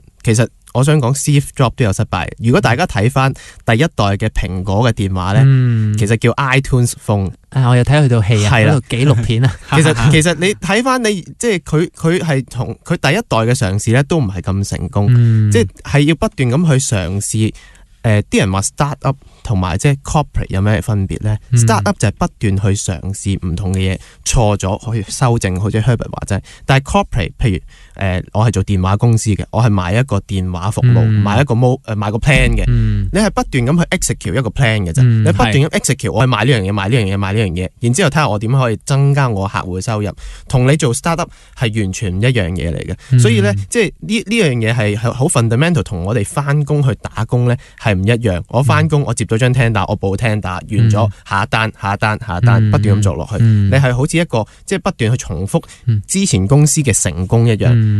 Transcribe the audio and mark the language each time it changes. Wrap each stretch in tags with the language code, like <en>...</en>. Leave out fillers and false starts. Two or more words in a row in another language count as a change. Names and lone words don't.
<yue>其實我想講 Steve Jobs 都有失敗。如果大家睇翻第一代嘅蘋果嘅電話咧，其實叫 iTunes Phone。我又睇佢套戲啊，嗰套紀錄片啊。其實你睇翻你即係佢係同佢第一代嘅嘗試咧，都唔係咁成功。即係要不斷咁去嘗試。啲人話</yue> <en>start up</en> <yue>同埋即係 corporate 有咩分別咧 ？</yue> <en>start up</en> <yue>就係不斷去嘗試唔同嘅嘢，錯咗可以修正，好似 Herbert 話齋。但係 corporate， 譬如我係做電話公司嘅，我係賣一個電話服務，賣個 plan 嘅。你係不斷咁去 execute 一個 plan 嘅啫。你不斷咁 execute， 我係賣呢樣嘢，賣呢樣嘢，賣呢樣嘢，然之後睇下我點可以增加我客戶嘅收入。同你做</yue> <en>start up</en> <yue>係完全唔一樣嘢嚟嘅。所以咧，即係呢樣嘢係好 fundamental， 同我哋翻工去打工咧係唔一樣。我翻工，我接咗張聽打，我報聽打完咗，下一單，不斷咁做落去。你係好似一個即係不斷去重複之前公司嘅成功一樣。</yue>